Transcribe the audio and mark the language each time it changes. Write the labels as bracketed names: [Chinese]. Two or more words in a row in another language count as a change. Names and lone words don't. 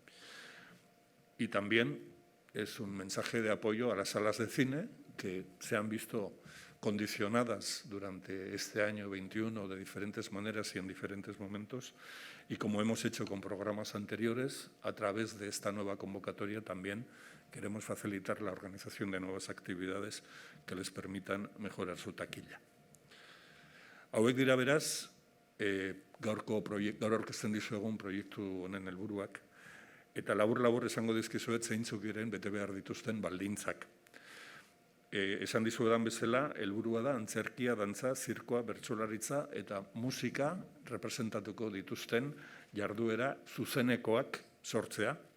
[Spanish] Y también es un mensaje de apoyo a las salas de cine que se han visto condicionadas durante este año 21 de diferentes maneras y en diferentes momentos, y como hemos hecho con programas anteriores, a través de esta nueva convocatoria también queremos facilitar la organización de nuevas actividades que les permitan mejorar su taquilla. [Basque] Hauek dira beraz, gaur aurkezten dizuegun proiektu honen helburuak, eta labur-labur esango dizkizuet zeintzuk diren bete behar dituzten baldintzak. Esan dizuedan bezala, helburua da antzerkia, dantza, zirkoa, bertsolaritza eta musika representatuko dituzten jarduera zuzenekoak sortzea.